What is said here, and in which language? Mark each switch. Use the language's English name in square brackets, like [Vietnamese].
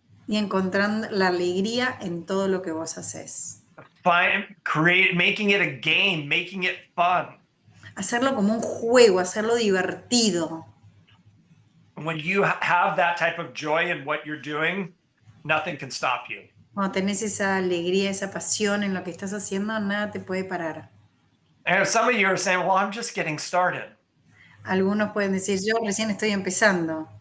[Spanish] y encontrando la alegría en todo lo que vos haces. [English] Making it a game, making it fun. [Spanish] Hacerlo como un juego, hacerlo divertido. [English] When you have that type of joy in what you're doing, nothing can stop you. [Spanish] Cuando tenés esa alegría, esa pasión en lo que estás haciendo, nada te puede parar. [English] And some of you are saying, well, I'm just getting started. [Spanish] Algunos pueden decir, yo recién estoy empezando.